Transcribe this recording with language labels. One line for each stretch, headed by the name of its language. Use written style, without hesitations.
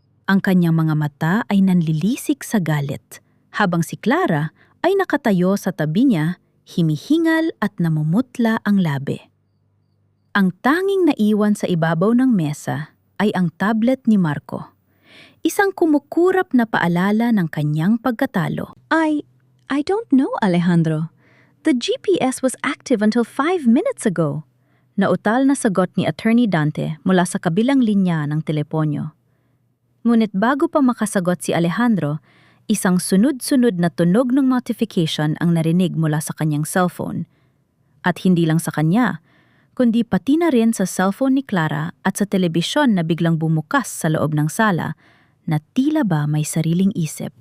Filipino: Ang kanyang mga mata ay nanlilisik sa galit, habang si Clara ay nakatayo sa tabi niya, himihingal at namumutla ang labi. Ang tanging naiwan sa ibabaw ng mesa ay ang tablet ni Marco, isang kumukurap na paalala ng kanyang pagkatalo.
English: I don't know, Alejandro. The GPS was active until 5 minutes ago.
Filipino: Nautal na sagot ni Attorney Dante mula sa kabilang linya ng teleponyo. Ngunit bago pa makasagot si Alejandro, isang sunod-sunod na tunog ng notification ang narinig mula sa kanyang cellphone. At hindi lang sa kanya, kundi pati na rin sa cellphone ni Clara at sa telebisyon na biglang bumukas sa loob ng sala na tila ba may sariling isip.